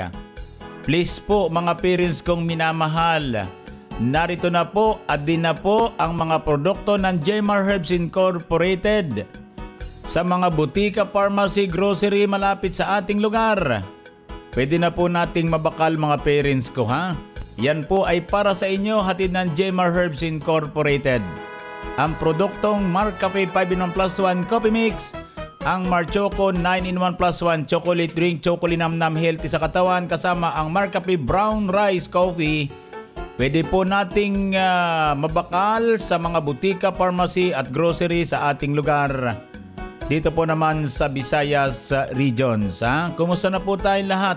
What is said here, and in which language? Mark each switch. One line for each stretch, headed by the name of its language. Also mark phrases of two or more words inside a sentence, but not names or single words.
Filipino: Please po mga parents kong minamahal, narito na po at din na po ang mga produkto ng J-Mar Herbs Incorporated sa mga butika, pharmacy, grocery malapit sa ating lugar. Pwede na po nating mabakal mga parents ko ha. Yan po ay para sa inyo, hatid ng J-Mar Herbs Incorporated. Ang produktong Mark Cafe 5-in-1 plus 1
English: coffee mix,
Filipino: ang Marchoco 9-in-1 plus 1
English: chocolate drink,
Filipino: chocolinamnam healthy sa katawan, kasama ang Mark Cafe brown rice coffee. Pwede po nating mabakal sa mga butika, pharmacy at grocery sa ating lugar. Dito po naman sa Visayas regions. Kumusta na po tayong lahat?